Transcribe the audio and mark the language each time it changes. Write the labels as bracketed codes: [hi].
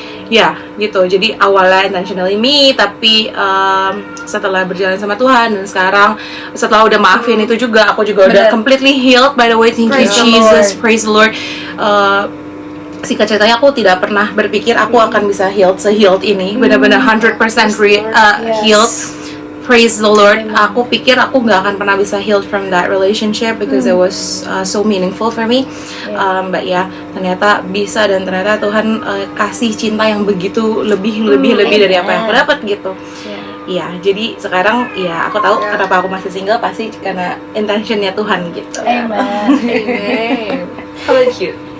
[id] Ya gitu, jadi awalnya intentionally me, tapi setelah berjalan sama Tuhan dan sekarang setelah udah maafin itu juga, aku juga udah [en] completely healed by the way. Thank you Jesus, praise the Lord. [id] Singkat ceritanya aku tidak pernah berpikir aku akan bisa healed ini, benar-benar 100% healed. [en] Praise the Lord. [id] Aku pikir aku nggak akan pernah bisa [en] healed from that relationship because it was so meaningful for me. [id] But ya ternyata bisa, dan ternyata Tuhan kasih cinta yang begitu lebih dari apa yang aku dapat gitu. Iya, jadi sekarang ya aku tahu kenapa aku masih single, pasti karena intentionnya Tuhan gitu. [en] Amen. How about you?